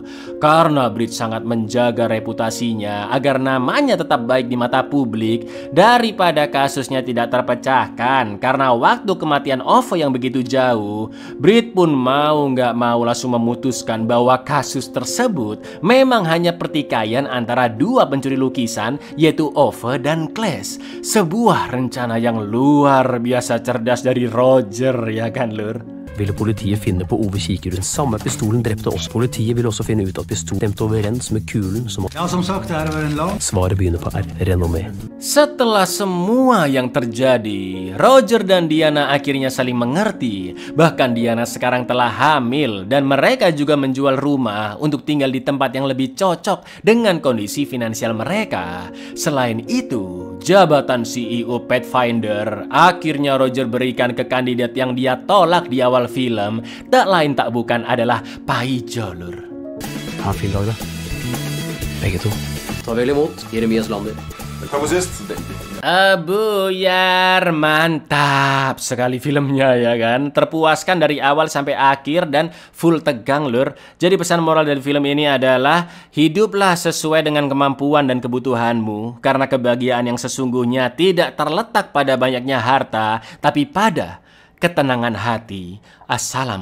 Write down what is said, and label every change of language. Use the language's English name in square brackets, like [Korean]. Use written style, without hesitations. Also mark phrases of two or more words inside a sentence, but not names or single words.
[Indonesian] Karena Britt sangat menjaga reputasinya agar namanya tetap baik di mata publik daripada kasusnya tidak terpecahkan karena waktu kematian Ove yang begitu jauh. Britt pun mau nggak mau langsung memutuskan bahwa kasus tersebut memang hanya pertikaian antara dua pencuri lukisan, yaitu Ove dan Clash. Sebuah rencana yang luar biasa cerdas dari Roger, ya kan lur? [Norwegian] ville politiet finne på Ove Kikerud. Den samme pistolen drepte oss. Politiet ville også finne ut at pistolen stemte overens med kulen som... Ja, som sagt, det var en lag. Svaret begynner på R. Renommé. [Indonesian] Setelah semua yang terjadi, Roger dan Diana akhirnya saling mengerti. Bahkan Diana sekarang telah hamil dan mereka juga menjual rumah untuk tinggal di tempat yang lebih cocok dengan kondisi finansial mereka. Selain itu, jabatan CEO Pathfinder akhirnya Roger berikan ke kandidat yang dia tolak di awal film. Tak lain tak bukan adalah Pai Jolur. [Norwegian] Ha en fin dag da. Begge to. Ta vel imot Jeremias Lander. Takk for sist. [Indonesian] Buyar, mantap sekali filmnya ya kan. Terpuaskan dari awal sampai akhir dan full tegang lur. Jadi pesan moral dari film ini adalah hiduplah sesuai dengan kemampuan dan kebutuhanmu. Karena kebahagiaan yang sesungguhnya tidak terletak pada banyaknya harta, tapi pada ketenangan hati.